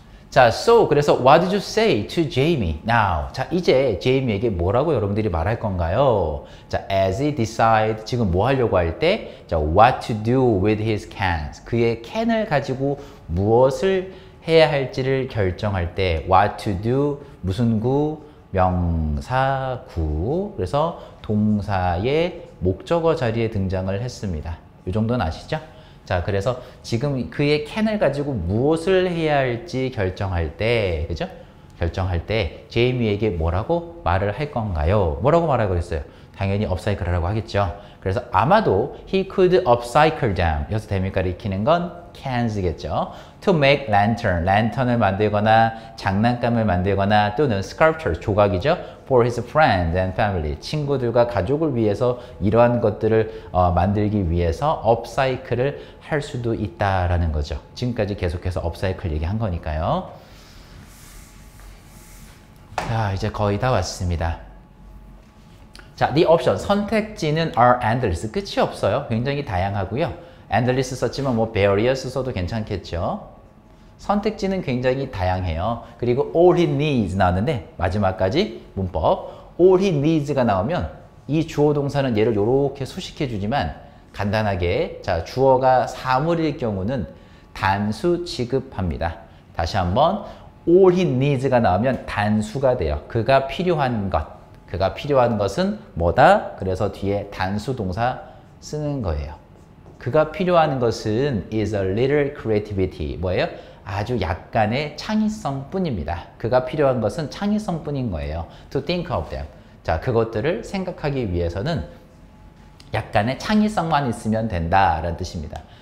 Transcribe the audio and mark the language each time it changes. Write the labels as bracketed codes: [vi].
[en] 자, so [ko] 그래서 [en] what did you say to Jamie now? [ko] 자, 이제 제이미에게 뭐라고 여러분들이 말할 건가요? [en] 자, as he decide [ko] 지금 뭐 하려고 할 때, [en] 자, what to do with his cans. [ko] 그의 캔을 가지고 무엇을 해야 할지를 결정할 때 what to do 무슨 구 명사 구 그래서 동사의 목적어 자리에 등장을 했습니다. 이 정도는 아시죠? 자, 그래서 지금 그의 캔을 가지고 무엇을 해야 할지 결정할 때, 그죠? 결정할 때 제이미에게 뭐라고 말을 할 건가요? 뭐라고 말하고 그랬어요? 당연히 업사이클하라고 하겠죠. 그래서 아마도 [en] he could upcycle them. [ko] 여기서 대명사를 익히는 건 cans겠죠. [en] To make lantern, [ko] 랜턴을 만들거나 장난감을 만들거나 또는 sculpture, 조각이죠. [en] For his friends and family, [ko] 친구들과 가족을 위해서 이러한 것들을 만들기 위해서 upcycle을 할 수도 있다라는 거죠. 지금까지 계속해서 upcycle 얘기한 거니까요. 자, 이제 거의 다 왔습니다. 자, [en] the option, [ko] 선택지는 [en] are endless, [ko] 끝이 없어요. 굉장히 다양하고요. endless 썼지만 뭐 various 써도 괜찮겠죠. 선택지는 굉장히 다양해요. 그리고 [en] all he needs [ko] 나왔는데 마지막까지 문법 all he needs가 나오면 이 주어 동사는 얘를 이렇게 수식해 주지만 간단하게 자, 주어가 사물일 경우는 단수 취급합니다. 다시 한번 [en] all he needs [ko] 가 나오면 단수가 돼요. 그가 필요한 것. 그가 필요한 것은 뭐다? 그래서 뒤에 단수 동사 쓰는 거예요. 그가 필요한 것은 [en] is a little creativity. [ko] 뭐예요? 아주 약간의 창의성 뿐입니다. 그가 필요한 것은 창의성 뿐인 거예요. [en] To think of them. [ko] 자, 그것들을 생각하기 위해서는 약간의 창의성만 있으면 된다라는 뜻입니다.